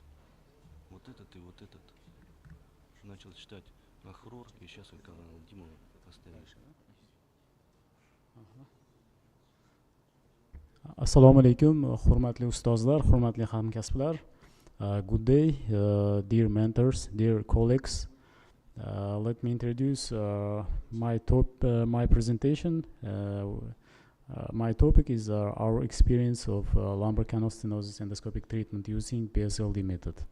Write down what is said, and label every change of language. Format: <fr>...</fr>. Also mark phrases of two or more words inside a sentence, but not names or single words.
<ru>Вот этот и вот этот. Начал читать Ахрор, и сейчас только Дима поставишь.</ru> <uz>Assalomu alaykum, hurmatli ustozlar, hurmatli hamkasblar.</uz> <en>Good day, dear mentors, dear colleagues. Let me introduce my presentation. My topic is our experience of lumbar canal stenosis endoscopic treatment using PSLD method.</en>